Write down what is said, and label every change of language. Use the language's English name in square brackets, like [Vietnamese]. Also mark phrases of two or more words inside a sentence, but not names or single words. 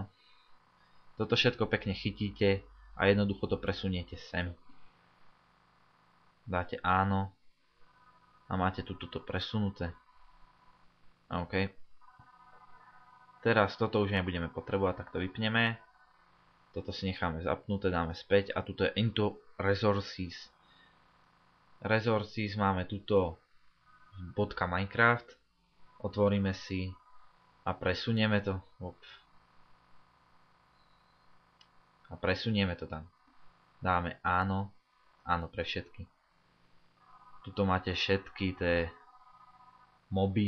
[Slovak] Toto všetko pekne chytíte a jednoducho to presuniete sem. Dáte áno a máte tu toto presunuté. OK. Teraz toto už nebudeme potrebovať, tak to vypneme. Toto si necháme zapnuté, dáme späť a tuto je [English] into resources. [Slovak] Resources máme tuto .minecraft. Otvoríme si a presunieme to. A presunieme to tam. Dáme áno. Áno pre všetky. Tuto máte všetky tie moby.